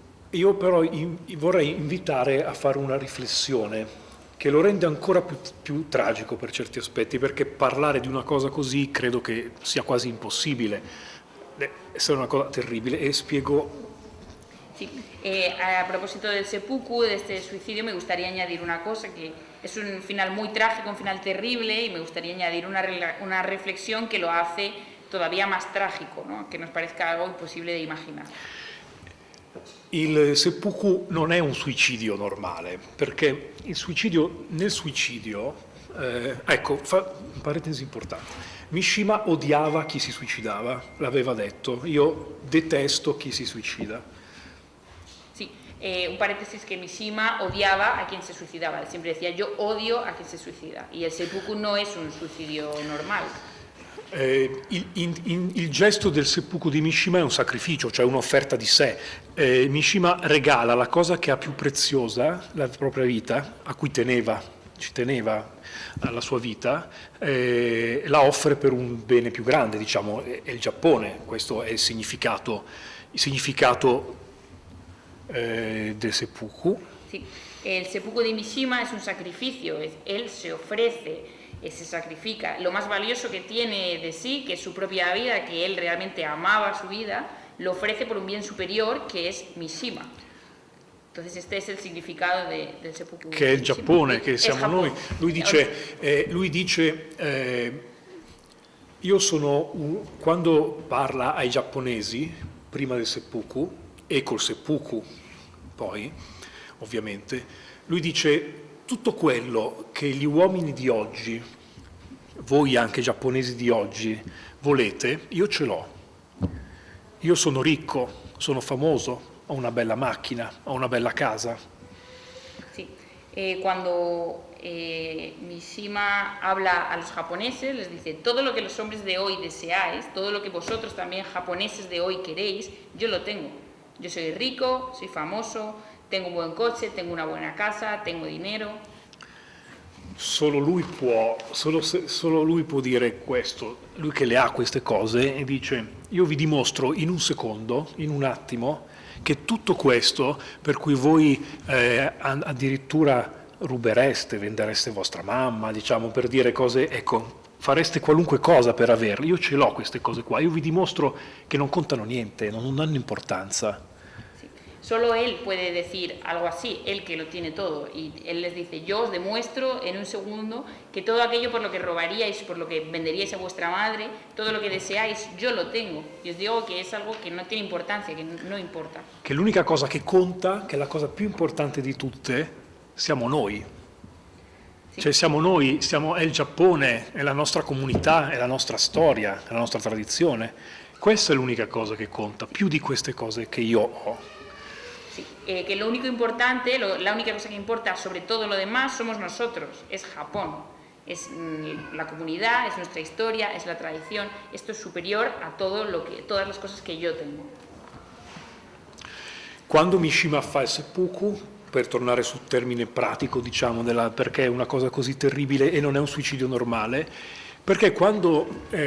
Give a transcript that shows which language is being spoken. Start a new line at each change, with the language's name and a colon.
Italian: Io però vorrei invitare a fare una riflessione che lo rende ancora più tragico per certi aspetti, perché parlare di una cosa così credo che sia quasi impossibile, essere una cosa terribile, e spiego.
Spanish: Sí. A propósito del seppuku, de este suicidio, me gustaría añadir una cosa, que es un final muy trágico, un final terrible, y me gustaría añadir una reflexión que lo hace todavía más trágico, ¿no? Que nos parezca algo imposible de imaginar.
Italian: Il seppuku non è un suicidio normale, perché nel suicidio, ecco, parentesi importante, Mishima odiava chi si suicidava, l'aveva detto, io detesto chi si suicida.
Spanish: Sí, un paréntesis, que Mishima odiaba a quien se suicidaba, él siempre decía yo odio a quien se suicida, y el seppuku no es un suicidio normal.
Italian: Il gesto del seppuku di Mishima è un sacrificio, cioè un'offerta di sé. Mishima regala la cosa che ha più preziosa, la propria vita, a cui ci teneva alla sua vita, la offre per un bene più grande, diciamo, è il Giappone. Questo è il significato del seppuku.
Spanish: Sí. El seppuku de Mishima es un sacrificio, él se ofrece, se sacrifica lo más valioso que tiene de sí, que es su propia vida, que él realmente amaba su vida, lo ofrece por un bien superior que es Mishima. Entonces este es el significado del seppuku.
Italian: Che è il Giappone, che siamo noi. Lui dice io sono quando parla ai giapponesi prima del seppuku e col seppuku poi, ovviamente, lui dice tutto quello che gli uomini di oggi, voi anche giapponesi di oggi, volete, io ce l'ho. Io sono ricco, sono famoso, ho una bella macchina, ho una bella casa.
Spanish: Sí. Cuando Mishima habla a los japoneses, les dice, todo lo que los hombres de hoy deseáis, todo lo que vosotros también japoneses de hoy queréis, yo lo tengo. Yo soy rico, soy famoso, tengo un buen coche, tengo una buena casa, tengo dinero.
Italian: Solo lui può dire questo, lui che le ha queste cose, e dice io vi dimostro in un secondo, in un attimo, che tutto questo per cui voi addirittura rubereste, vendereste vostra mamma, diciamo, per dire cose, ecco, fareste qualunque cosa per averle, io ce l'ho queste cose qua, io vi dimostro che non contano niente, non hanno importanza.
Spanish: Solo él puede decir algo así, él que lo tiene todo, y él les dice, yo os demuestro en un segundo que todo aquello por lo que robaríais, por lo que venderíais a vuestra madre, todo lo que deseáis, yo lo tengo. Y os digo que es algo que no tiene importancia, que no importa.
Italian: Che l'unica cosa che conta, che è la cosa più importante di tutte, siamo noi. Sì. Cioè siamo noi, è il Giappone, è la nostra comunità, è la nostra storia, è la nostra tradizione. Questa è l'unica cosa che conta, più di queste cose che io ho.
Spanish: Que lo único importante, la única cosa que importa sobre todo lo demás somos nosotros, es Japón, es la comunidad, es nuestra historia, es la tradición, esto es superior a todas las cosas que yo tengo.
Italian: Quando Mishima fa il seppuku, per tornare sul termine pratico, diciamo, perché è una cosa così terribile e non è un suicidio normale, perché quando